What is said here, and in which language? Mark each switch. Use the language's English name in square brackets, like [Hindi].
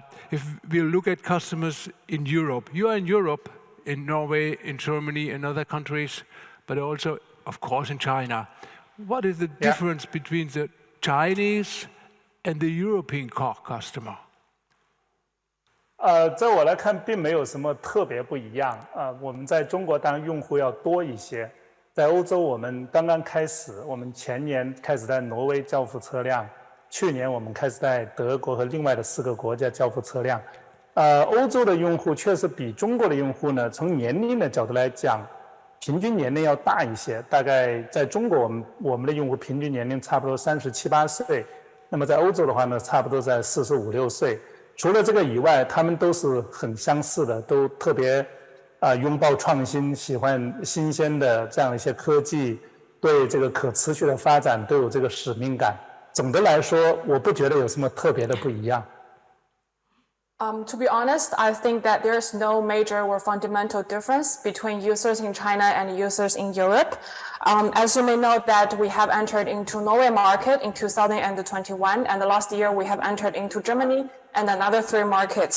[English] If we look at customers in Europe, you are in Europe, in Norway, in Germany, in other countries, but also, of course, in China. What is the difference between the Chinese and the European car customer? [Chinese] 在我来看，并没有什么特别不一样。我们在中国当然用户要多一些，在欧洲我们刚刚开始，我们前年开始在挪威交付车辆，去年我们开始在德国和另外的4个国家交付车辆。欧洲的用户确实比中国的用户呢，从年龄的角度来讲，平均年龄要大一些。大概在中国我们的用户平均年龄差不多37、8岁，那么在欧洲的话呢，差不多在45、6岁。除了这个以外，他们都是很相似的，都特别拥抱创新，喜欢新鲜的这样一些科技，对这个可持续的发展都有这个使命感。总的来说，我不觉得有什么特别的不一样。 [English] To be honest, I think that there's no major or fundamental difference between users in China and users in Europe. As you may know that we have entered into Norway market in 2021, and last year we have entered into Germany and another 3 markets.